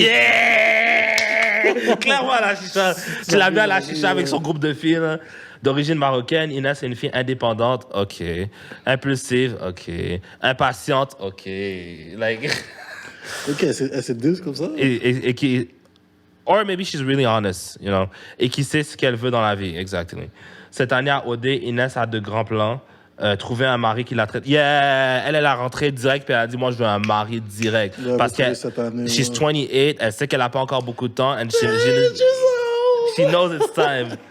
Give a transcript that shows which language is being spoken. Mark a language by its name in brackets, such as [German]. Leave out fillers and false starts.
[French] Yeah! Clairement, à la chicha. Tu l'as vu à la chicha avec son groupe de filles, là. D'origine marocaine, Inès est une fille indépendante, OK. Impulsive, OK. Impatiente, OK. Like... OK, elle s'est douce comme ça? et qui... [English] Or maybe she's really honest, you know. [French] Et qui sait ce qu'elle veut dans la vie, exactement. Cette année à OD, Inès a de grands plans. Trouver un mari qui la traite. Yeah! Elle a rentré direct, puis elle a dit, moi, je veux un mari direct. Ouais, parce qu'elle... cette année, [English] She's [French] ouais. 28, elle sait qu'elle n'a pas encore beaucoup de temps. [English] And she knows it's time.